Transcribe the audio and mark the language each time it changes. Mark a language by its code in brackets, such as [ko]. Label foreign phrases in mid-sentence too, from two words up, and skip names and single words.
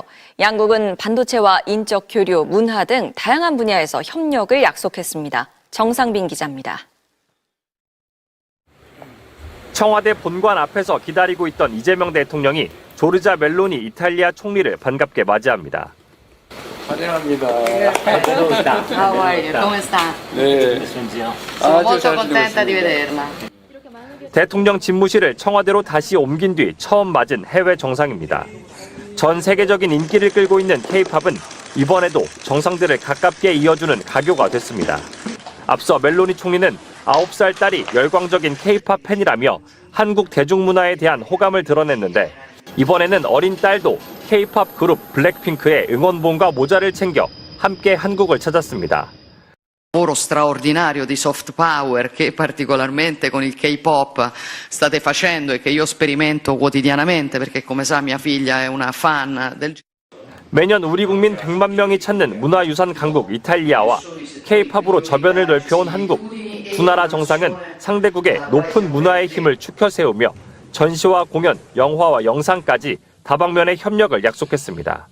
[ko] 양국은 반도체와 인적 교류, 문화 등 다양한 분야에서 협력을 약속했습니다. 정상빈 기자입니다. 청와대 본관 앞에서 기다리고 있던 이재명 대통령이 조르자 멜로니 이탈리아 총리를 반갑게 맞이합니다. 환영합니다. [en] How are you? [it] Come sta? [ko] 네. [it] Sono molto contenta di vederla. [ko] 대통령 집무실을 청와대로 다시 옮긴 뒤 처음 맞은 해외 정상입니다. 전 세계적인 인기를 끌고 있는 K-팝은 이번에도 정상들을 가깝게 이어주는 가교가 됐습니다. 앞서 멜로니 총리는 9살 딸이 열광적인 K-팝 팬이라며 한국 대중문화에 대한 호감을 드러냈는데, 이번에는 어린 딸도 K-팝 그룹 블랙핑크의 응원봉과 모자를 챙겨 함께 한국을 찾았습니다. [it] Lavoro straordinario di [en] soft power [it] che particolarmente con il K-pop state facendo e che io sperimento quotidianamente, perché come sa mia figlia è una fan del... [ko] 매년 우리 국민 100만 명이 찾는 문화유산 강국 이탈리아와 K-팝으로 저변을 넓혀온 한국. 두 나라 정상은 상대국의 높은 문화의 힘을 추켜 세우며 전시와 공연, 영화와 영상까지 다방면의 협력을 약속했습니다.